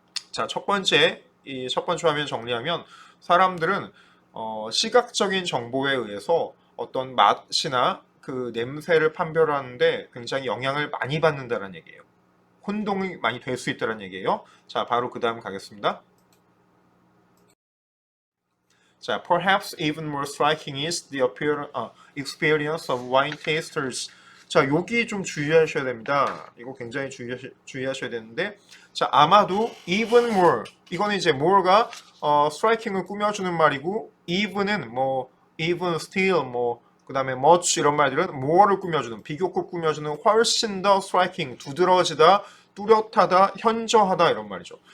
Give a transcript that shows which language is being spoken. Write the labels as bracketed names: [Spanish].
[Korean] 자, 이 첫 번째 화면 정리하면 사람들은 시각적인 정보에 의해서 어떤 맛이나 그 냄새를 판별하는데 굉장히 영향을 많이 받는다는 얘기예요. 혼동이 많이 될 수 있다는 얘기예요. 자, 바로 그 다음 가겠습니다. [English] 자, perhaps even more striking is the experience of wine tasters. [Korean] 자, 여기 좀 주의하셔야 됩니다. 이거 굉장히 주의하셔야 되는데, 자, 아마도 [English] even more. [Korean] 이거는 이제 more가 striking을 꾸며주는 말이고, even은 뭐 even, still, 뭐 그다음에 much 이런 말들은 more를 꾸며주는 비교급 꾸며주는 훨씬 더 striking, 두드러지다, 뚜렷하다, 현저하다 이런 말이죠.